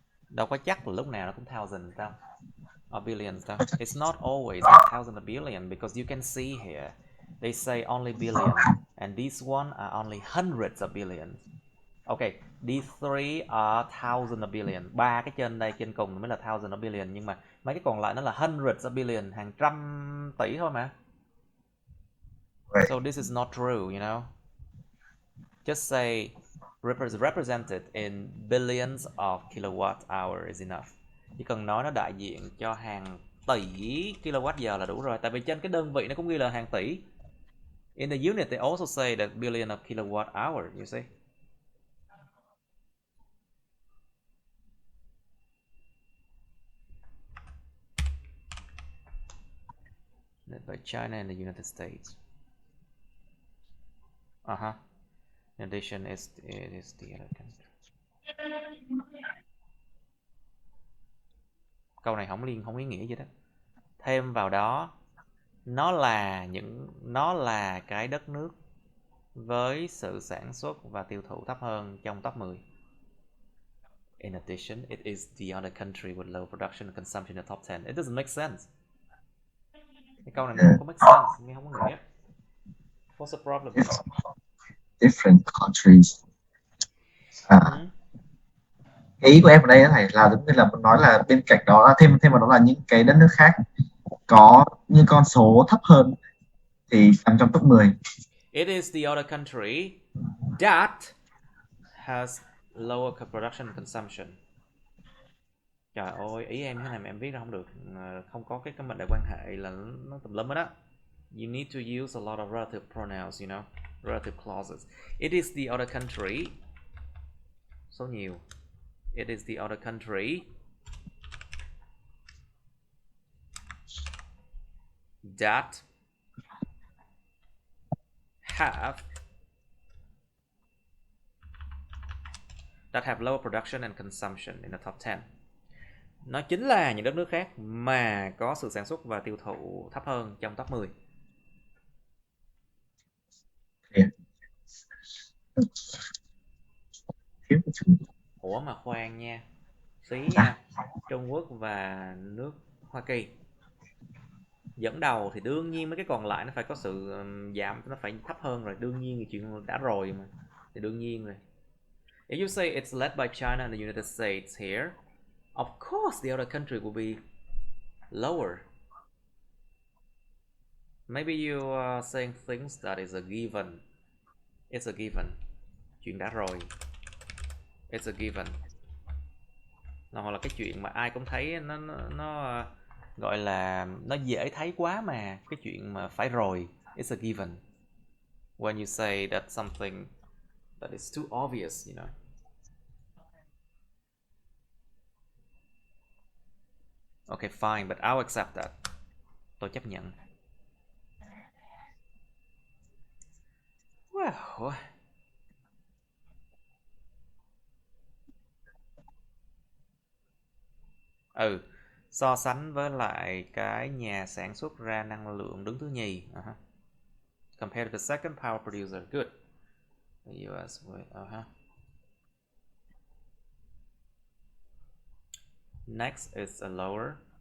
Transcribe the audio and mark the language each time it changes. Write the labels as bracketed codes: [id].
[vi] Đâu có chắc là lúc nào nó cũng thousand đâu, [en] or billions [vi] đâu. [en] It's not always like thousand or billion, because you can see here they say only billion, and these one are only hundreds of billions. Okay, these three are thousand or billion. [vi] Ba cái trên đây trên cùng mới là [en] thousand or billion, [vi] nhưng mà mấy cái còn lại nó là [en] hundreds of billion, [vi] hàng trăm tỷ thôi mà. [en] Right. So this is not true, you know. Just say represented in billions of kilowatt hour is enough. [vi] Chỉ cần nói nó đại diện cho hàng tỷ kilowatt giờ là đủ rồi. Tại vì trên cái đơn vị nó cũng ghi là hàng tỷ. [en] In the unit they also say that billion of kilowatt hour, you see. By China and the United States. In addition, it is the other country. [vi] Câu này không ý nghĩa gì đó. Thêm vào đó, nó là cái đất nước với sự sản xuất và tiêu thụ thấp hơn trong top 10. [en] In addition, it is the other country with low production and consumption in the top 10. It doesn't make sense. [vi] Cái câu này nó không có make sense, nghe không có nghĩa. [en] What's the problem? Different countries. [vi] Ý của em ở đây thầy là giống như là muốn nói là bên cạnh đó thêm vào đó là những cái đất nước khác có những con số thấp hơn thì nằm trong top 10. [en] It is the other country that has lower production and consumption. [vi] Trời ơi, ý em thế này mà em viết ra không được, không có cái mệnh đề quan hệ là nó tùm lum hết á. [en] You need to use a lot of relative pronouns, you know, relative clauses. It is the other country. [vi] Số nhiều. [en] It is the other country that have lower production and consumption in the top 10. [vi] Nó chính là những đất nước khác mà có sự sản xuất và tiêu thụ thấp hơn trong top 10. Ủa mà khoan nha, xí nha. Trung Quốc và nước Hoa Kỳ dẫn đầu thì đương nhiên mấy cái còn lại nó phải có sự giảm, nó phải thấp hơn rồi, đương nhiên thì chuyện đã rồi mà, thì đương nhiên rồi. [en] If you say it's led by China and the United States here, of course the other country will be lower. Maybe you are saying things that is a given. It's a given. [vi] Chuyện đã rồi. [en] It's a given. [vi] Hoặc là cái chuyện mà ai cũng thấy nó gọi là nó dễ thấy quá mà, cái chuyện mà phải rồi. [en] It's a given. When you say that something that is too obvious, you know. Okay, fine, but I'll accept that. [vi] Tôi chấp nhận. Well, so sánh với lại cái nhà sản xuất ra năng lượng đứng thứ nhì. [en] Compared to the second power producer. Good. The US with Next is a lower.